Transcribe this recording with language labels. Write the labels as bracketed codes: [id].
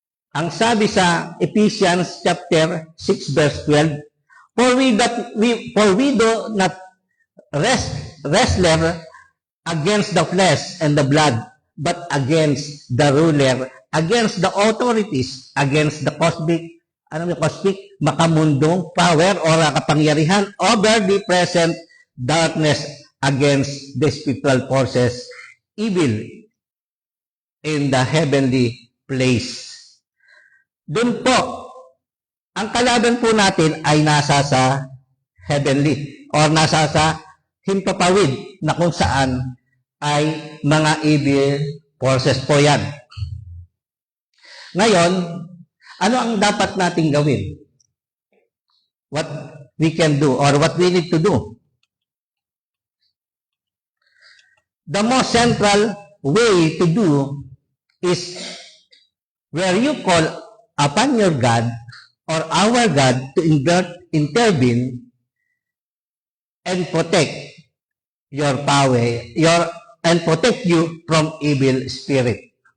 [tl] Ang sabi sa [en] Ephesians chapter 6 verse 12, for we do not wrestle against the flesh and the blood, but against the ruler, against the authorities, against the cosmic makamundong power or kapangyarihan over the present darkness, against the spiritual forces evil in the heavenly place. [tl] Doon po, ang kalaban po natin ay nasa sa heavenly or nasa sa himpapawid na kung saan ay mga evil forces po yan. Ngayon, ano ang dapat nating gawin? [en] What we can do or what we need to do? The most central way to do is where you call upon your God or our God to intervene and protect your power, and protect you from evil spirit.